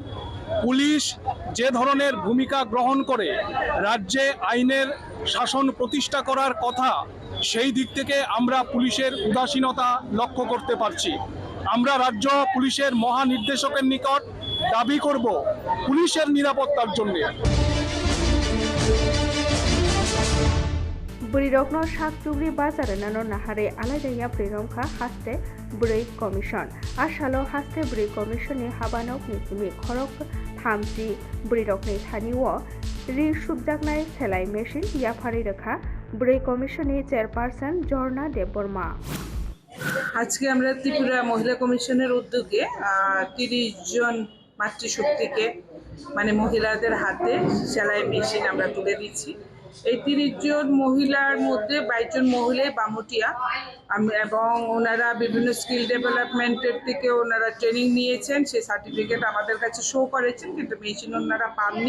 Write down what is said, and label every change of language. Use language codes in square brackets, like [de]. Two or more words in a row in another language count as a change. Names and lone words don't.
[bn] পুলিশ যে ধরনের ভূমিকা গ্রহণ করে রাজ্যে আইনের শাসন প্রতিষ্ঠা করার কথা, সেই দিক থেকে আমরা পুলিশের উদাসীনতা লক্ষ্য করতে পারছি। আমরা রাজ্য পুলিশের মহানির্দেশকের নিকট দাবি করব পুলিশের নিরাপত্তার জন্য। [trp] बुरिरकनो साकचुग्रि बाजार नानो नाहारे आलायदाया बुरिरमखा हास्ते बुरै कमिशन आसालो हास्ते बुरै कमिशननि हाबानक निसिमि खरक थामजि बुरिरकनि थानिओ रि सुबजाकनाय सेलाय मेशिन याफारि रेखा बुरै कमिशननि চেয়ারপারসন ঝর্ণা দেববর্মা। [bn] আজকে আমরা ত্রিপুরা মহিলা কমিশনের উদ্যোগে 30 জন মাতৃশক্তিকে মানে মহিলাদের হাতে সেলাই মেশিন আমরা তুলে দিচ্ছি। এই 30 জন মহিলার মধ্যে 22 জন মহিলাই বামুটিয়া এবং ওনারা বিভিন্ন [en] skill development-er [bn] থেকে ওনারা ট্রেনিং নিয়েছেন, সেই সার্টিফিকেট আমাদের কাছে শো করেছেন, কিন্তু মেশিন ওনারা পাননি।